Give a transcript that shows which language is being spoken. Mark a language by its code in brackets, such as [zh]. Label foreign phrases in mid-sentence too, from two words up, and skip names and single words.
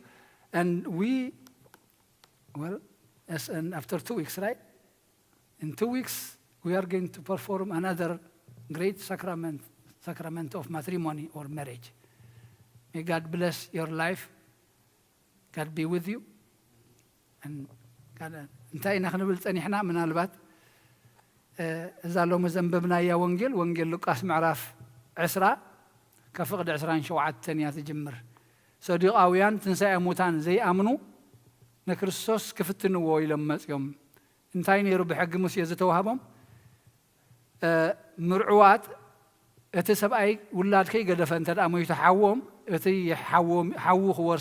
[en] And we, well, and after 2 weeks, right? In 2 weeks, we are going to perform another great sacrament of matrimony or marriage. May God bless your life. God be with you. And God, [ti] እንታይ ኢና ክንብል ፀኒሕና ምናልባት እዛ ሎሚ ዘንበብናያ ወንጌል ሉቃስ ምዕራፍ 10 ከፍቅዲ 27 እያ ትጅምር። ሰዲቃውያን ትንሣኤ ሙታን ዘይኣምኑ ንክርስቶስ ክፍትንዎ ኢሎም መፅዮም እንታይ ነይሩ ብሕጊ ሙሴ ዝተዋህቦም ምርዑዋት እቲ ሰብኣይ ውላድከይ ገደፈ እንተደኣ ሞይቱ ሓዎም እቲ ሓዉ ክወርሳ